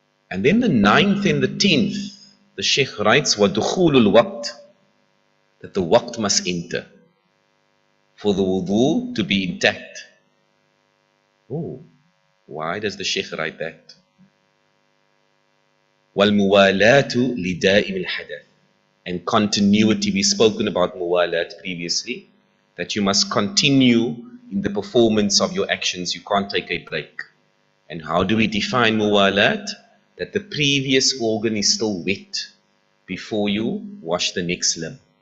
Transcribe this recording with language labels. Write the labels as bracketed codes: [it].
[en] And then the 9th and the 10th, the Shaykh writes [ar] وَدُخُولُ الْوَقْتِ, [en] that the waqt must enter for the wudu to be intact. Oh, why does the Shaykh write that? [ar] وَالْمُوَالَاتُ لِدَائِمِ الْحَدَثِ, [en] and continuity. We've spoken about muwalat previously, that you must continue in the performance of your actions. You can't take a break. And how do we define muwalat? That the previous organ is still wet before you wash the next limb.